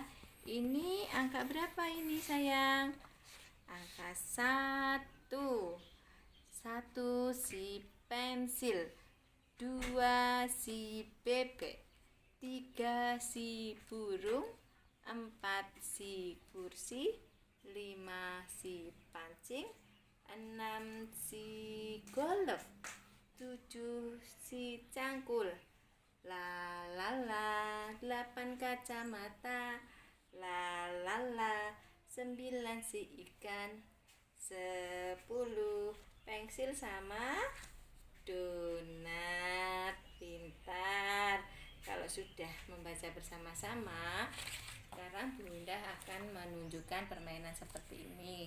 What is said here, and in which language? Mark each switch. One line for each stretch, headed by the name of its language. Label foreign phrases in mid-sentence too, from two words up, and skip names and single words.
Indonesian: Ini angka berapa ini sayang? Angka 1. 1 si pensil, 2 si bebek, 3 si burung, 4 si kursi, 5 si pancing, 6 si golf, 7 si cangkul, la la la, 8 kacamata, la la la, 9 si ikan, 10 pensil sama donat. Pintar. Kalau sudah membaca bersama-sama, sekarang Bu Winda akan menunjukkan permainan seperti ini.